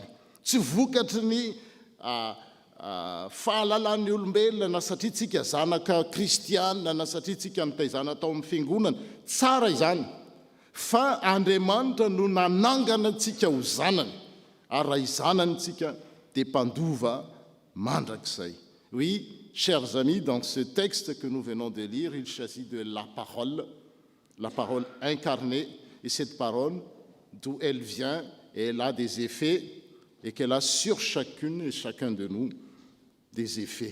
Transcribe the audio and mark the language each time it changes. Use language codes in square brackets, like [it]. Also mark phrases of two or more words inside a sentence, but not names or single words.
[mg] Tsy vokatry ny fahalalan'ny olombelona na satria tsika zanaka kristiana na satria tsika nitaizana tao amin'ny fiangonana, tsara izany, fa Andriamanitra no nanangana antsika ho zanany, ary raha izanany tsika dia mpandova mandrakizay. [fr] Oui, chers amis, dans ce texte que nous venons de lire, il s'agit de la parole incarnée, et cette parole, d'où elle vient, et elle a des effets, et qu'elle a sur chacune et chacun de nous des effets.